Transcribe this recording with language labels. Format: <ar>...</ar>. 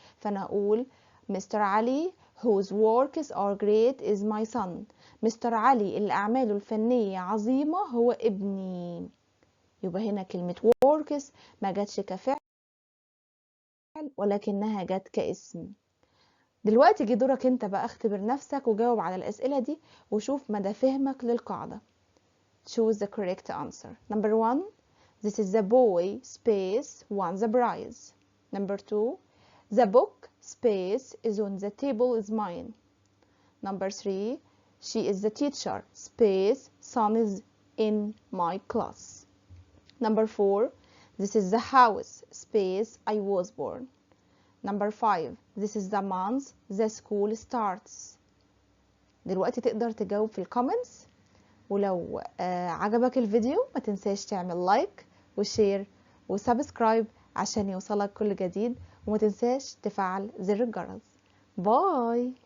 <ar>فانا هقول</ar> <en>Mister علي whose works are great is my son.</en> <ar>مستر علي اللي اعماله الفنيه عظيمه هو ابني. يبقى هنا كلمه works ما جاتش كفعل ولكنها جت كاسم. دلوقتي جه دورك انت بقى، اختبر نفسك وجاوب على الأسئلة دي وشوف مدى فهمك للقاعدة.</ar> <en>Choose the correct answer. Number 1, this is the boy space won the prize. Number 2, the book space is on the table is mine. Number 3, she is the teacher space son is in my class. Number 4, this is the house space I was born. Number 5, this is the month the school starts.</en> <ar>دلوقتي تقدر تجاوب في الكومنتس، ولو عجبك الفيديو ما تنساش تعمل لايك وشير وسبسكرايب عشان يوصلك كل جديد، وما تنساش تفعل زر الجرس. باي.</ar>